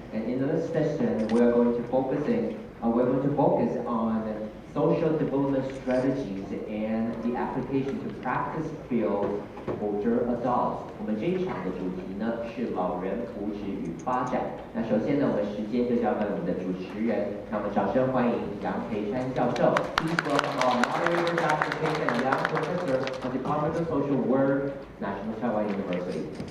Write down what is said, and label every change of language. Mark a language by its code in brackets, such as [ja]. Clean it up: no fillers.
[en] And in this session, we're going to focus on social development strategies and the application to practice fields older adults. [zh] 我们这一场的主题呢是老人福祉与发展。那首先呢，我们时间就交给我们的主持人，让我们掌声欢迎杨培山教授。 [en] Please welcome our moderator, Dr. Pei Yang, Professor of the Department of Social Work, National Taiwan University.